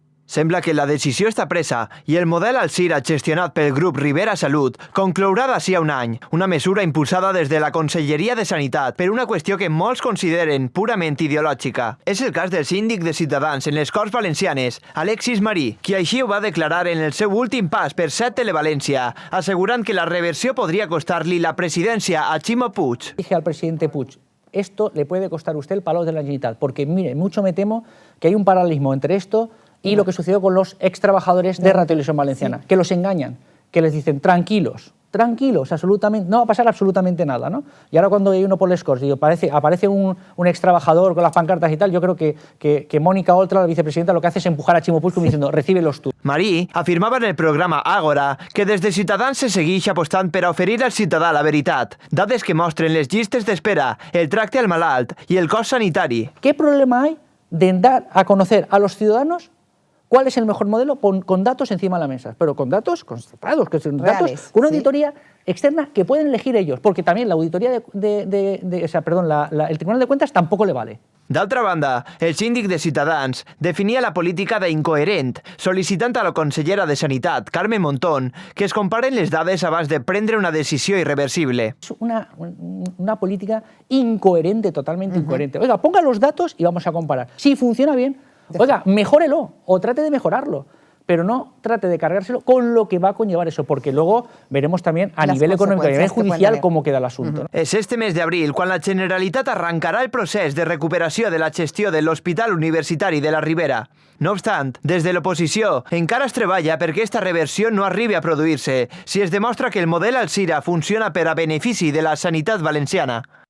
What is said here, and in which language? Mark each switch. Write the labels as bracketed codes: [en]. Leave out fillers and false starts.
[ca] Sembla que la decisió està presa i el model Alzira gestionat pel grup Rivera Salut conclourà d'ací a un any, una mesura impulsada des de la Conselleria de Sanitat per una qüestió que molts consideren purament ideològica. És el cas del síndic de Ciutadans en les Corts Valencianes, Alexis Marí, qui així ho va declarar en el seu últim pas per Set Televalència, assegurant que la reversió podria costar-li la presidència a Ximo Puig. [es] Dije al presidente Puig, esto le puede costar a usted el Palau de la Generalitat, porque mire, mucho me temo que hay un paralelismo entre esto y lo que sucedió con los ex trabajadores de Radio Televisión Valenciana, que los engañan, que les dicen tranquilos, absolutamente, no va a pasar absolutamente nada, ¿no? Y ahora cuando hay uno por les Corts, aparece un ex trabajador con las pancartas y tal, yo creo que Mónica Oltra, la vicepresidenta, lo que hace es empujar a Ximo Puig como diciendo, recíbelos tú. [ca] Marí afirmava en el programa Ágora que des de Ciutadans se segueix apostant per a oferir al ciutadà la veritat, dades que mostren les llistes d'espera, el tracte al malalt i el cost sanitari. [es] ¿Qué problema hay de dar a conocer a los ciudadanos cuál es el mejor modelo con datos encima de la mesa? Pero con datos constatados, que son reales, datos, con una auditoría externa que pueden elegir ellos, porque también la auditoría el Tribunal de Cuentas tampoco le vale. [ca] D'altra banda, el síndic de Ciutadans definia la política d'incoherent, sol·licitant a la consellera de Sanitat, Carme Montón, que es comparen les dades abans de prendre una decisió irreversible. [es] Es una política incoherente, totalmente incoherente. Oiga, ponga los datos y vamos a comparar. Si funciona bien, oiga, mejórelo o trate de mejorarlo, pero no trate de cargárselo con lo que va a conllevar eso, porque luego veremos también a nivel económico y a nivel judicial cómo queda el asunto. [ca] És este mes d'abril quan la Generalitat arrancarà el procés de recuperació de la gestió de l'Hospital Universitari de la Ribera. No obstant, des de l'oposició encara es treballa perquè esta reversió no arribi a produir-se si es demostra que el model Alzira funciona per a benefici de la sanitat valenciana.